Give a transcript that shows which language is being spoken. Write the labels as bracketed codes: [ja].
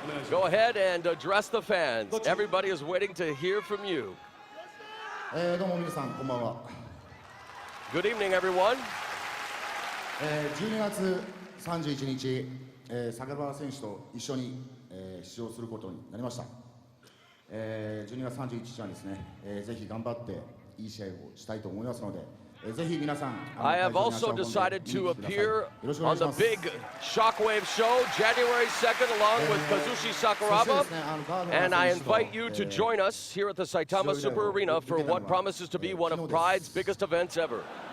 [en] Go ahead and address the fans. Everybody is waiting to hear from you. [ja] どうも皆さんこんばんは。 [en] Good evening, everyone. [ja] 12月31日、坂原選手と一緒に、出場することになりました。 12月31日はですね、ぜひ頑張っていい試合をしたいと思いますので。 [en] I have also decided to appear on the big Shockwave show January 2nd along with Kazushi Sakuraba, and I invite you to join us here at the Saitama Super Arena for what promises to be one of Pride's biggest events ever.